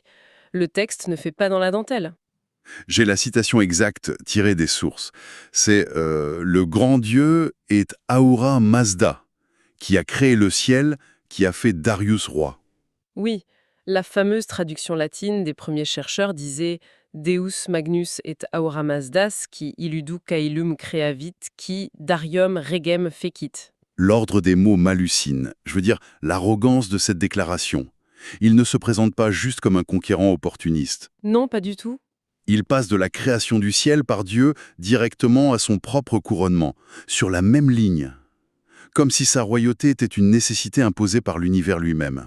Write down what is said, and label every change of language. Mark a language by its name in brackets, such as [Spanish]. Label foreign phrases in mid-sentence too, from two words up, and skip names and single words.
[French] Le texte ne fait pas dans la dentelle. J'ai la citation exacte tirée des sources. C'est le grand Dieu est Ahura Mazda, qui a créé le ciel, qui a fait Darius roi. Oui, la fameuse traduction latine des premiers chercheurs disait [Latin] Deus magnus et aura Mazdas qui illudu caelum creavit qui Darium regem fecit. [French] L'ordre des mots m'hallucine. Je veux dire, l'arrogance de cette déclaration. Il ne se présente pas juste comme un conquérant opportuniste. Non, pas du tout. Il passe de la création du ciel par Dieu directement à son propre couronnement, sur la même ligne. Comme si sa royauté était une nécessité imposée par l'univers lui-même.